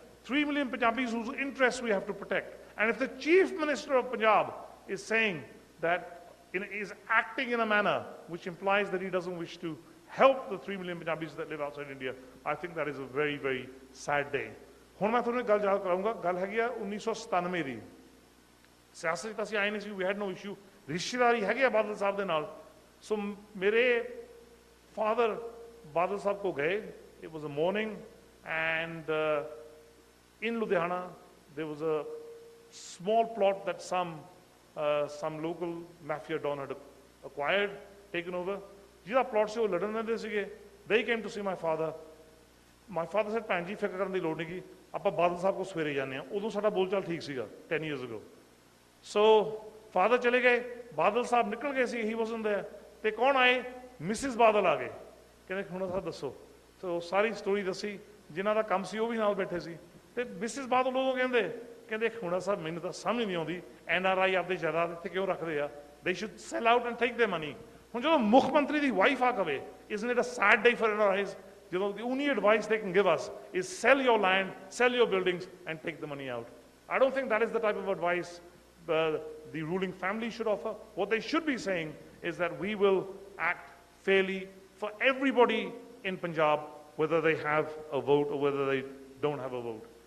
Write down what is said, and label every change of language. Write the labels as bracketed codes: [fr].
[en] 3 million Punjabis whose interests we have to protect. And if the Chief Minister of Punjab is saying that, is acting in a manner which implies that he doesn't wish to help the 3 million Punjabis that live outside India, I think that is a very, very sad day. [pa] ਹੁਣ ਮੈਂ ਤੁਹਾਨੂੰ ਗੱਲ ਯਾਦ ਕਰਾਂਗਾ, ਗੱਲ ਹੈਗੀ ਆ 1997 ਦੀ। ਸਿਆਸਤ 'ਚ ਅਸੀਂ ਆਏ ਨਹੀਂ ਸੀ, [en] we had no issue, [pa] ਰਿਸ਼ਤੇਦਾਰੀ ਹੈਗੀ ਆ ਬਾਦਲ ਸਾਹਿਬ ਦੇ ਨਾਲ। ਸੋ ਮੇਰੇ ਫਾਦਰ ਬਾਦਲ ਸਾਹਿਬ ਕੋ ਗਏ, [en] it was a morning, and in Ludhiana there was a small plot that some local mafia don had acquired, taken over. [pa] ਜਿਹਦਾ plot ਸੀ ਉਹ ਲੜਨ ਦਿੰਦੇ ਸੀਗੇ। [en] They came to see my father. My father said, [pa] ਭੈਣ ਜੀ ਫਿਕਰ ਕਰਨ ਦੀ ਲੋੜ ਨਹੀਂ ਗੀ, ਆਪਾਂ ਬਾਦਲ ਸਾਹਿਬ ਕੋਲ ਸਵੇਰੇ ਜਾਂਦੇ ਹਾਂ। ਉਦੋਂ ਸਾਡਾ ਬੋਲਚਾਲ ਠੀਕ ਸੀਗਾ [en] 10 years ago. So father [pa] ਚਲੇ ਗਏ, ਬਾਦਲ ਸਾਹਿਬ ਨਿਕਲ ਗਏ ਸੀ, [en] he wasn't there, [pa] ਤੇ ਕੌਣ ਆਏ? ਮਿਸਿਸ ਬਾਦਲ ਆ ਗਏ। ਕਹਿੰਦੇ ਖੰਗੂਰਾ ਸਾਹਿਬ ਦੱਸੋ। ਸੋ ਸਾਰੀ ਸਟੋਰੀ ਦੱਸੀ, ਜਿਨ੍ਹਾਂ ਦਾ ਕੰਮ ਸੀ ਉਹ ਵੀ ਨਾਲ ਬੈਠੇ ਸੀ। ਤੇ ਮਿਸਿਸ ਬਾਦਲ ਉਦੋਂ ਕਹਿੰਦੇ ਖੰਗੂਰਾ ਸਾਹਿਬ ਮੈਨੂੰ ਤਾਂ ਸਮਝ ਨਹੀਂ ਆਉਂਦੀ, NRI ਆਪਦੇ ਜਾਇਦਾਦ ਇੱਥੇ ਕਿਉਂ ਰੱਖਦੇ ਆ? [en] They should sell out and take their money. [pa] ਹੁਣ ਜਦੋਂ ਮੁੱਖ ਮੰਤਰੀ ਦੀ ਵਾਈਫ ਆ ਕਵੇ, [en] isn't it a sad day for NRIs? You know, the only advice they can give us is sell your land, sell your buildings, and take the money out. I don't think that is the type of advice the ruling family should offer. What they should be saying is that we will act fairly for everybody in Punjab, whether they have a vote or whether they don't have a vote.